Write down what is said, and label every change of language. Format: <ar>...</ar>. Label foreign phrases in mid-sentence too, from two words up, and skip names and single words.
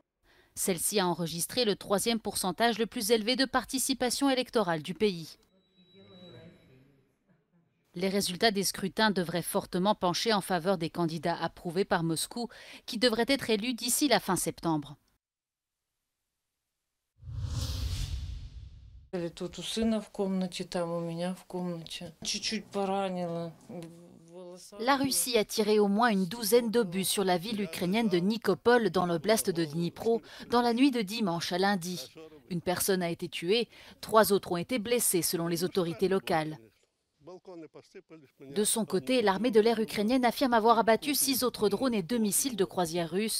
<fr>Celle-ci a enregistré le 3e pourcentage le plus élevé de participation électorale du pays. Les résultats des scrutins devraient fortement pencher en faveur des candidats approuvés par Moscou, qui devraient être élus d'ici la fin septembre.</fr> <ru>Тут у сына в комнате, там у меня в комнате. Чуть-чуть поранила.</ru> <fr>La Russie a tiré au moins une douzaine d'obus sur la ville ukrainienne de Nikopol dans l'oblast de Dnipro dans la nuit de dimanche à lundi. Une personne a été tuée, 3 autres ont été blessés selon les autorités locales. De son côté, l'armée de l'air ukrainienne affirme avoir abattu 6 autres drones et 2 missiles de croisière russes.</fr>